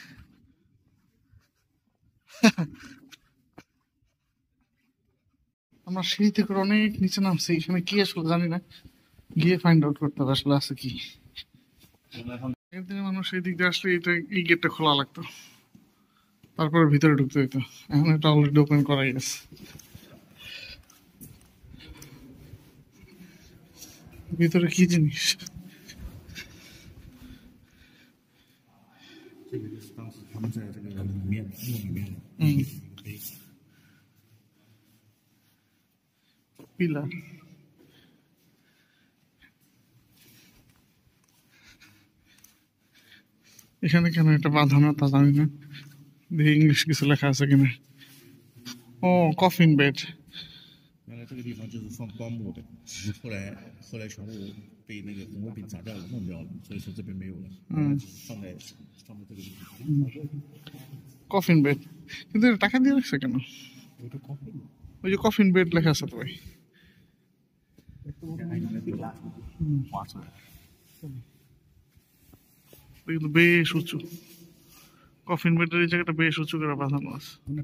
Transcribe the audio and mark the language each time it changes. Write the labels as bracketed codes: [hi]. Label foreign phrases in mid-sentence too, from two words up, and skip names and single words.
[bn] আমরা সেই থেকে অনেক নিচে নামছি, এখানে কি আসলে জানি না, গিয়ে [en] find out [bn] করতে হবে আসলে আছে কি। একদিনে মানুষ এই দিক দিয়ে আসলে এই গেটটা খোলা লাগতো, তারপরে ভিতরে ঢুকতে হইতো। এখন এটা [en] already open [bn] করাই গেছে। ভিতরে কি জিনিস? [zh] 这个就是当时他们在这个里面墓里面的碑。 [bn] পিলার। এখানে কেন এটা বাঁধানো তা জানি না, দেখি ইংলিশ কিছু লেখা আছে কিনা। [en] oh coffin bed. [zh] 原来这个地方就是放棺木的，后来全部被那个红卫兵砸掉了，弄掉了，所以说这边没有了。放在这个地方。 [en] coffin bed, [bn] কিন্তু এটা টাকা দিয়ে রাখছে কেন? ওই যে [en] coffin bed [bn] লেখা আছে তো ভাই। কিন্তু বেশ উঁচু, [en] coffin bed [bn] এই জায়গাটা বেশ উঁচু করে বাঁধানো আছে।